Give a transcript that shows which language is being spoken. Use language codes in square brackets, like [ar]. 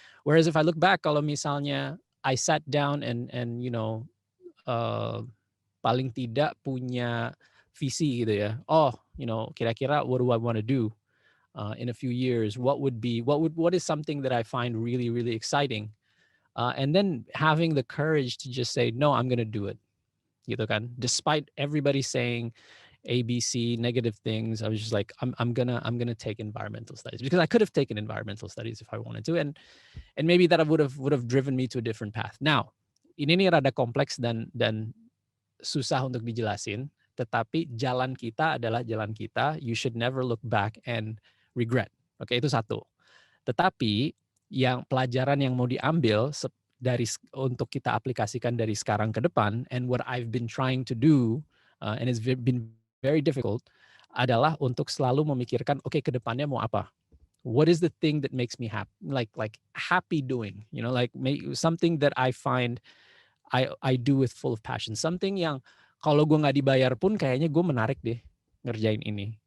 [en] Whereas if I look back, [id] kalau misalnya [en] I sat down and you know, [id] paling tidak punya visi gitu ya, [en] you know, [id] kira-kira [en] what do I want to do in a few years, what is something that I find really, really exciting, and then having the courage to just say, no, I'm going to do it, [id] gitu kan. [en] Despite everybody saying ABC, negative things, I was just like, I'm gonna take environmental studies, because I could have taken environmental studies if I wanted to, and maybe that would have driven me to a different path. [id] Now, ini rada kompleks dan susah untuk dijelasin, tetapi jalan kita adalah jalan kita. [en] You should never look back and regret. [id] Oke, itu satu. Tetapi yang pelajaran yang mau diambil untuk kita aplikasikan dari sekarang ke depan, [en] and what I've been trying to do, and it's been very difficult, [id] adalah untuk selalu memikirkan, oke, ke depannya mau apa? [en] What is the thing that makes me happy, like happy doing, you know, like something that I find I do with full of passion, something [id] yang kalau gue nggak dibayar pun kayaknya gue menarik deh ngerjain ini.